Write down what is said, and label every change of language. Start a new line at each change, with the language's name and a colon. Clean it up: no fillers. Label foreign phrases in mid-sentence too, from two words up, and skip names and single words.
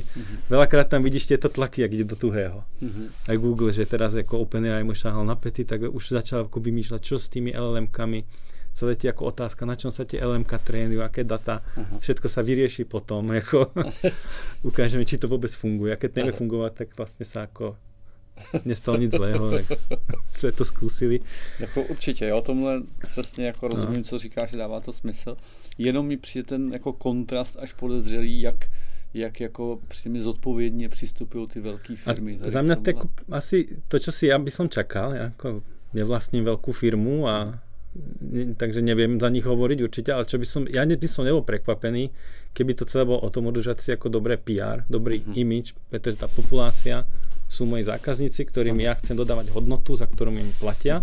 Slovak: Veľakrát tam vidíš tieto tlaky, ak ide do tuhého. Aj Google, že teraz ako OpenAI mu šahal na päty, tak už začal ako vymýšľať, čo s tými LLM-kami, celé tie ako otázka, na čom sa tie LLM-ka trénujú, aké data, všetko sa vyrieši potom, ako ukážeme, či to vôbec funguje. A keď nevie fungovať, tak vlastne sa ako nestalo nic zlého,
Czech: tak jsme to zkusili. Jako určitě, jo, tomhle přesně jako rozumím, co říkáš, že dává to smysl. Jenom mi přijde ten jako kontrast až podezřelý, jak jako mi zodpovědně přistupují ty velké firmy.
Slovak: A za mňa tak asi to, čo si ja by som čakal, ja ako nevlastním veľkú firmu a takže neviem za nich hovoriť určite, ale čo by som nebol prekvapený, keby to celé bolo o tom udržať si ako dobré PR, dobrý image, pretože tá populácia sú moji zákazníci, ktorým ja chcem dodávať hodnotu, za ktorú mi platia.